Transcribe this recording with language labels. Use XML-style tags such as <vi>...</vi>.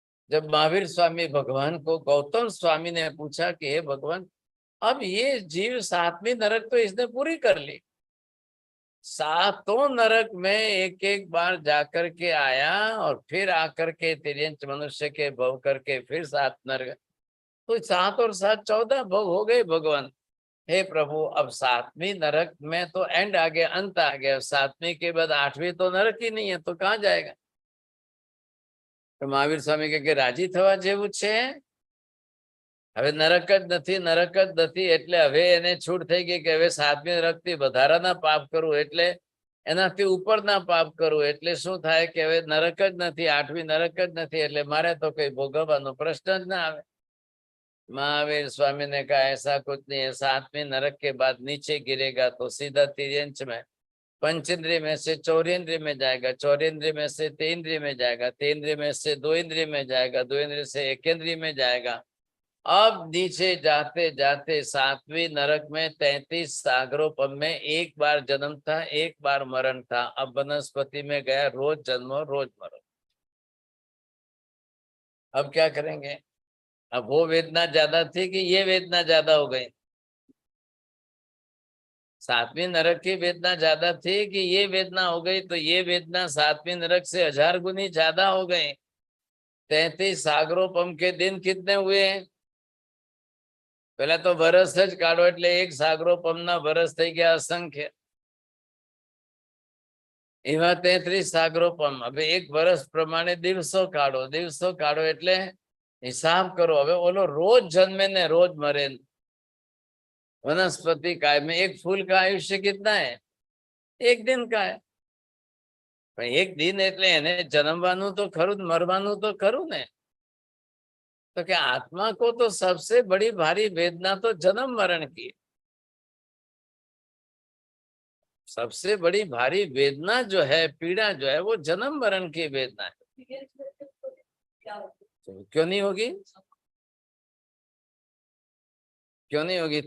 <hi>जब महावीर स्वामी भगवान को गौतम स्वामी ने पूछा कि हे भगवान, अब ये जीव 7वीं नरक तो इसने पूरी कर ली, 7 नरक में एक एक बार जाकर के आया और फिर आकर के तिर्यंच मनुष्य के भव करके फिर 7 नरक, तो 7 और 7 14 भव हो गए भगवान। हे प्रभु, अब 7वीं नरक में तो एंड आ गया, अंत आ गया, 7वीं के बाद 8वीं तो नरक ही नहीं है, तो कहाँ जाएगा।</hi> <gu>तो महावीर स्वामी के राजी थवा जेवुं छे, હવે નરક જ નથી એટલે હવે એને છૂટ થઈ ગઈ કે હવે 7મી નરકથી વધારાના પાપ કરવું, એટલે એનાથી ઉપરના પાપ કરવું, એટલે શું થાય કે હવે નરક જ નથી, 8મી નરક જ નથી, એટલે મારે તો કઈ ભોગવવાનો પ્રશ્ન જ ના આવે।</gu> <hi>महावीर स्वामी ने कहा ऐसा कुछ नहीं है, 7वीं नरक के बाद नीचे गिरेगा तो सीधा तिर्यंच में, पंचेंद्रिय में से चौरेंद्रिय में जाएगा, चौरेंद्रिय में से तेन्द्रिय में जाएगा, तेन्द्रिय में से दो इंद्रिय में जाएगा, दो इंद्रिय से एकेंद्रिय में जाएगा। अब नीचे जाते जाते 7वीं नरक में 33 सागरोपम में एक बार जन्म था, एक बार मरण था। अब वनस्पति में गया, रोज जन्मो रोज मरो। अब क्या करेंगे। अब वो वेदना ज्यादा थी कि ये वेदना ज्यादा हो गई। 7वीं नरक की वेदना ज्यादा थी कि ये वेदना हो गई, तो ये वेदना 7वीं नरक से 1000 गुनी ज्यादा हो गई। 33 सागरोपम के दिन कितने हुए।</hi> <gu>पहला तो वर्ष ज काढो એટલે એક સાગરોપમના વર્ષ થઈ ગયા असंख्य। એવા 33 સાગરોપમ, હવે એક વર્ષ પ્રમાણે દિવસો કાઢો એટલે</gu> <hi>हिसाब करो।</hi> <gu>હવે ઓલો रोज जन्मे ने रोज मरे।</gu> <hi>वनस्पति काय में एक फूल का आयुष्य कितना है, एक दिन का है।</hi> <gu>एक दिन એટલે એને જન્મવાનું તો ખરું, મરવાનું તો ખરું ને।</gu> <hi>तो क्या आत्मा को तो सबसे बड़ी भारी वेदना तो जन्म मरण की, सबसे बड़ी भारी वेदना जो है, पीड़ा जो है, वो जन्म मरण की वेदना है। तो क्यों नहीं होगी, क्यों नहीं होगी।</hi>